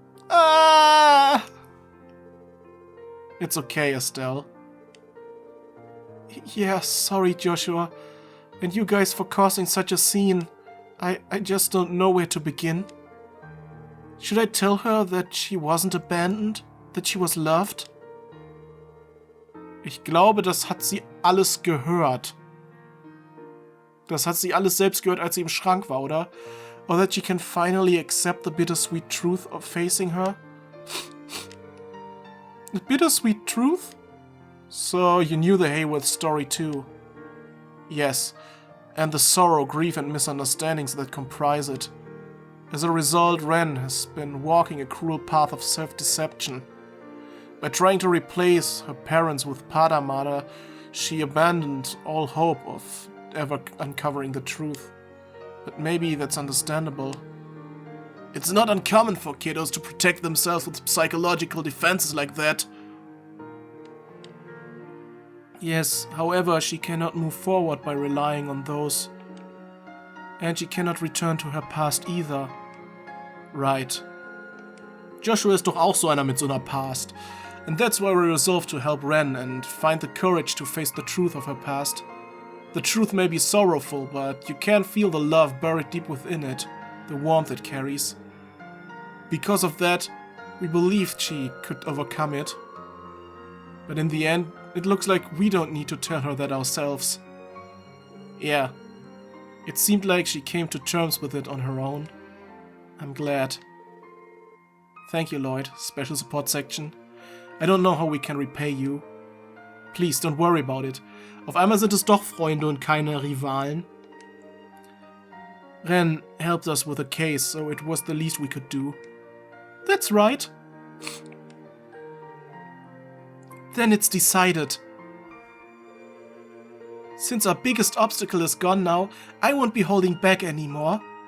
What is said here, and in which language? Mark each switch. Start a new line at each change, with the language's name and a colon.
English: Ah! It's okay, Estelle. Yeah, sorry, Joshua. And you guys for causing such a scene. I just don't know where to begin. Should I tell her that she wasn't abandoned? That she was loved?
German: Ich glaube, das hat sie alles gehört. Das hat sie alles selbst gehört, als sie im Schrank war, oder?
English: Or that she can finally accept the bittersweet truth of facing her? The bittersweet truth? So you knew the Hayworth story too? Yes, and the sorrow, grief and misunderstandings that comprise it. As a result, Ren has been walking a cruel path of self-deception. By trying to replace her parents with Padamada, she abandoned all hope of ever uncovering the truth. But maybe that's understandable. It's not uncommon for kiddos to protect themselves with psychological defenses like that. Yes, however, she cannot move forward by relying on those. And she cannot return to her past either. Right.
German: Joshua ist doch auch so einer mit so einer Past.
English: And that's why we resolved to help Ren and find the courage to face the truth of her past. The truth may be sorrowful, but you can feel the love buried deep within it, the warmth it carries. Because of that, we believed she could overcome it. But in the end, it looks like we don't need to tell her that ourselves. Yeah, it seemed like she came to terms with it on her own. I'm glad. Thank you, Lloyd, Special Support Section. I don't know how we can repay you. Please, don't worry about it.
German: Auf einmal sind es doch Freunde und keine Rivalen.
English: Ren helped us with a case, so it was the least we could do. That's right. Then it's decided. Since our biggest obstacle is gone now, I won't be holding back anymore.